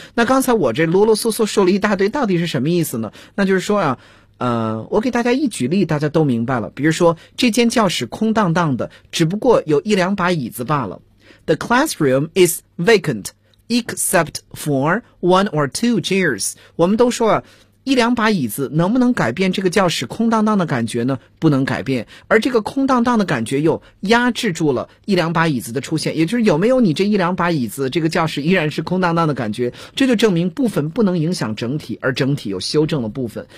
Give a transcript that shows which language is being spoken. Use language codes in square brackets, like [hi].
[zh] 那刚才我这啰啰嗦嗦说了一大堆，到底是什么意思呢？那就是说啊，我给大家一举例，大家都明白了。比如说，这间教室空荡荡的，只不过有一两把椅子罢了。 [en] The classroom is vacant, except for one or two chairs. [zh] 我们都说啊，一两把椅子能不能改变这个教室空荡荡的感觉呢？不能改变。而这个空荡荡的感觉又压制住了一两把椅子的出现。也就是有没有你这一两把椅子，这个教室依然是空荡荡的感觉。这就证明部分不能影响整体，而整体又修正了部分。